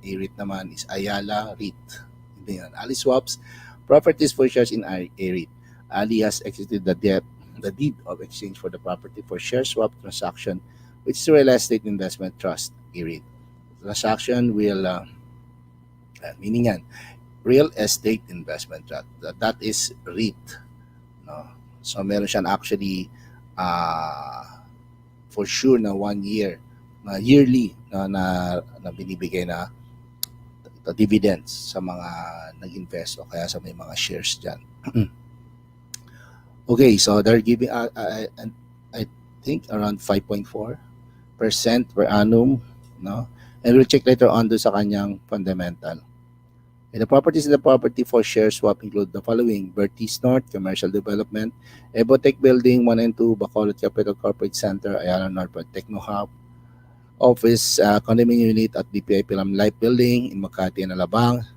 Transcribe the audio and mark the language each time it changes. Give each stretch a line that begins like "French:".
English: A REIT naman is Ayala REIT.
Filipino: Hindi yan.
English: Ali swaps properties for shares in a REIT. Ali has exited the debt the deed of exchange for the property for share swap transaction, which is real estate investment trust, REIT. Transaction will, meaning yan, real estate investment trust. That is REIT. No?
Filipino: So meron siyang actually
English: for sure
Filipino: na 1 year, na yearly na binibigay na dividends sa mga nag-invest o kaya sa may mga shares dyan.
English: Okay, so they're giving I think around 5.4% per annum, no? And we'll check later on
Filipino: do sa kanyang
English: fundamental. And the properties in the property for share swap include the following: Bertis North, Commercial Development, Ebotech Building 1 and 2, Bacolod Capital Corporate Center, Ayala North Techno Hub, Office Condominium Unit at BPI Pilam Life Building in Makati and Alabang.